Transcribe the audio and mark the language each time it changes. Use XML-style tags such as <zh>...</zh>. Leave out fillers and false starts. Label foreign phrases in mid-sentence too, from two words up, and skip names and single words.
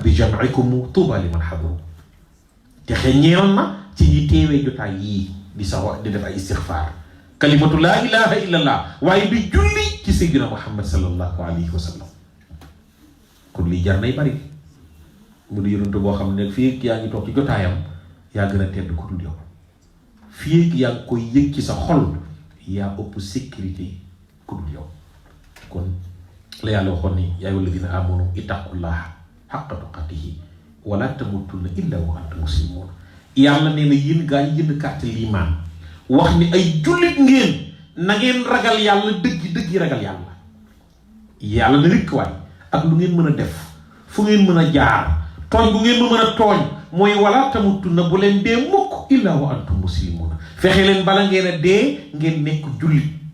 <wo>bi jam'ikum tuuba liman xadaru te xeññeel na ci ñi teewee jotaay yii di sax di def ay istixfaar</wo> <ar>كلمة لا إله إلا الله</ar> <wo>waaye di julli ci</wo> <ar>سيدنا محمد صلى الله عليه وسلم</ar> <wo>kon lii jar nay bari mu di yonent boo xam ne fii yaa ngi toog ci jotaayam yaa gën a tedd ku dul yow fii yaa ngi koy yëg ci sa xol yaa ëpp sécurité ku dul yow kon la yàlla waxoon ni</wo> <ar>يا أيها الذين آمنوا اتقوا الله حق تقاته ولا تموتن إلا و أنتم مسلمون</ar> <wo>yàlla nee na yéen gaa yi jënd carte liimaan wax ni ay jullit ngeen na ngeen ragal yàlla dëggi ragal yàlla yàlla na rikk waay ak lu ngeen mën a def fu ngeen mën a jaar tooñ bu ngeen ma mën a tooñ mooy</wo> <ar>ولا تموتن</ar> <wo>bu leen dee mukk</wo> <ar>إلا وأنتم مسلمون</ar> <wo>fexe leen bala ngeen a dee ngeen nekk jullit</wo>